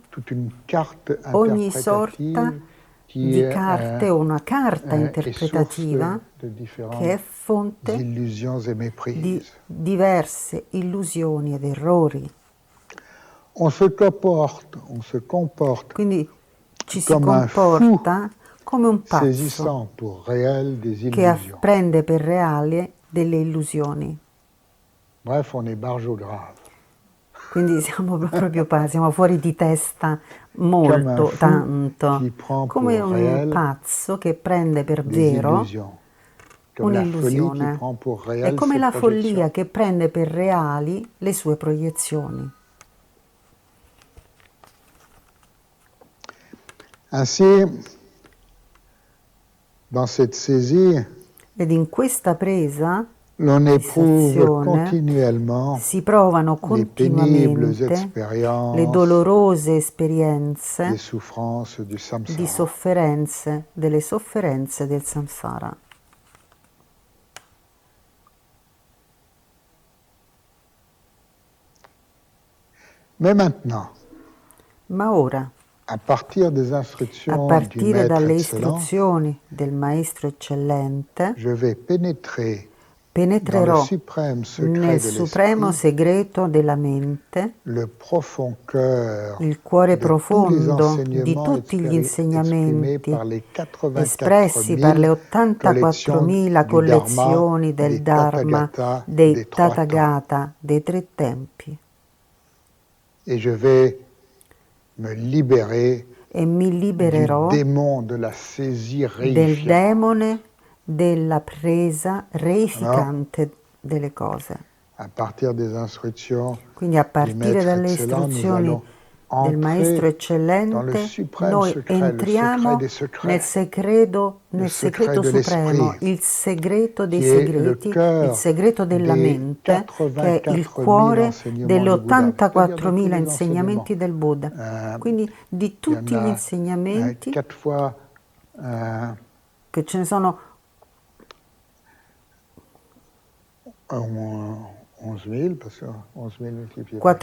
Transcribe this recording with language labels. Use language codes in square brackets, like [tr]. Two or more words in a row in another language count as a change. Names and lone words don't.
[fr] toute une carte [it] ogni sorta [fr] interprétative qui [it] di carte o una carta [fr] est [it] interpretativa [fr] source de [it] che è [fr] différentes [it] fonte [fr] illusions et [it] di [fr] méprises. [it] diverse illusioni ed errori. [fr] On se comporte [it] Quindi ci si [fr] comme un [it] comporta come un pazzo [fr] saisissant pour réel des [it] che [fr] illusions. [it] prende per reale delle illusioni. [fr] Bref, on est barjot grave. [it] Quindi siamo fuori di testa molto, tanto, come un pazzo che prende per vero un'illusione. È come la follia che prende per reali le sue proiezioni. [fr] Ainsi, dans cette saisie, [it] Ed in questa presa [fr] l'on éprouve [it] fissazione [fr] continuellement [it] si provano [fr] les pénibles [it] continuamente le [fr] expériences [it] dolorose [fr] des [it] esperienze [fr] souffrances du [it] di [fr] samsara. [it] sofferenze, delle sofferenze del samsara. [fr] Mais maintenant, [it] Ma ora, [fr] à partir des [it] a [fr] instructions du [it] partire [fr] Maître [it] dalle [fr] excellent, [it] istruzioni del Maestro Eccellente, [fr] je vais pénétrer [it] penetrerò [fr] suprême secret [it] nel [fr] de [it] supremo [fr] l'esprit, [it] segreto della mente, [fr] le profond cœur [it] il cuore [fr] de tous les [it] profondo di [fr] enseignements [it] tutti gli [fr] exprimés [it] insegnamenti [fr] par les [it] espressi per le [fr] 84.000 [it] 84.000 collezioni del [fr] des Dharma, Tathagata, [it] dei [fr] des trois temps. [it] Tathagata, dei tre tempi, [fr] Et je vais me libérer [it] e mi [fr] du [it] libererò [fr] démon de la saisie [it] del [fr] réifiante. [it] demone della presa reificante, delle cose. [fr] À partir des instructions [it] Quindi a [fr] du [it] partire [fr] Maître [it] dalle [fr] excellent, nous [it] istruzioni [fr] allons [it] del Maestro [fr] entrer dans le [it] Eccellente, [fr] suprême [it] noi [fr] secret, le secret [it] entriamo [fr] des [it] nel [fr] secrets, [it] segreto, [fr] le [it] nel [fr] secret [it] segreto [fr] de [it] supremo, [fr] l'esprit, [it] il segreto dei [fr] qui est le [it] segreti, il [fr] cœur [it] segreto della [fr] des [it] mente, che è il [fr] 84 000 [it] cuore [fr] enseignements [it] delle [fr] du Bouddha, c'est-à-dire de tous [it] 84.000 [fr] les enseignements. [it] insegnamenti del Buddha. Quindi di [fr] Il y en [it] tutti gli [fr] a [it] insegnamenti, [fr] 4 fois euh, [it] che ce ne sono [fr] 11 000, parce que 11 000 multiplié par